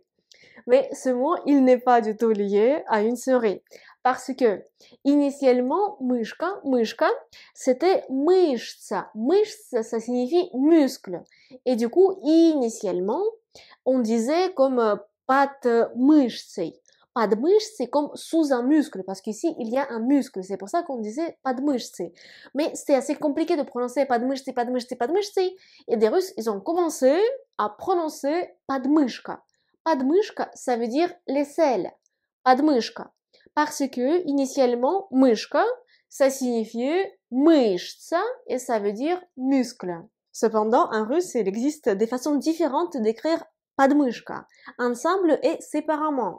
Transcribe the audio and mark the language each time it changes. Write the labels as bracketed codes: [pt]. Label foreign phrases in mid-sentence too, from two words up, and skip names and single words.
[fr] Mais ce mot, il n'est pas du tout lié à une souris. Parce que, initialement, мышка, c'était мышца. Мышца, ça signifie muscle. Et du coup, initialement, on disait comme [ru] под мышцей. Под мышцей [fr] comme sous un muscle, parce qu'ici, il y a un muscle. C'est pour ça qu'on disait [ru] под мышцей. [fr] Mais c'était assez compliqué de prononcer [ru] под мышцей. [fr] Et des Russes, ils ont commencé à prononcer подмышка. Подмышка, ça veut dire l'aisselle. Подмышка. Parce que, initialement, мышка, ça signifiait мышца et ça veut dire muscle. Cependant, en russe, il existe des façons différentes d'écrire подмышка, ensemble et séparément.